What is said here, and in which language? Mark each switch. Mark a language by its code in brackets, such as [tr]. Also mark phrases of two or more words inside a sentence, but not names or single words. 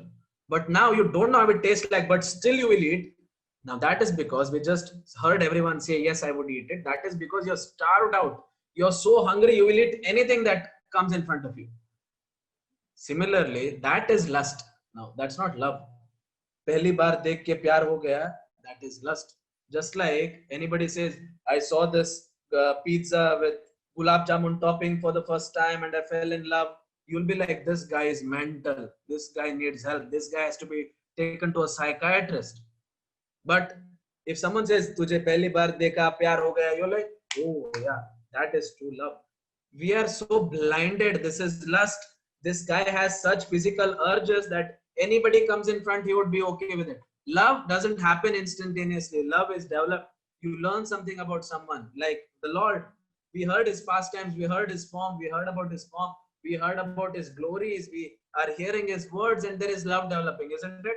[en] But now you don't know how it tastes like, but still you will eat. Now that is because we just heard everyone say, yes, I would eat it. That is because you're starved out. You're so hungry, you will eat anything that comes in front of you. Similarly, that is lust. Now, that's not love. [hi] पहली बार देख के प्यार हो गया, [en] that is lust. Just like anybody says, I saw this pizza with gulab jamun topping for the first time and I fell in love. You'll be like, this guy is mental. This guy needs help. This guy has to be taken to a psychiatrist. But if someone says, [hi] तुझे पहली बार देखा, प्यार हो गया, [en] you're like, oh yeah, that is true love. We are so blinded. This is lust. This guy has such physical urges that anybody comes in front, he would be okay with it. Love doesn't happen instantaneously. Love is developed. You learn something about someone. Like the Lord, we heard his pastimes, we heard his form, we heard about his form, we heard about his glories, we are hearing his words, and there is love developing, isn't it?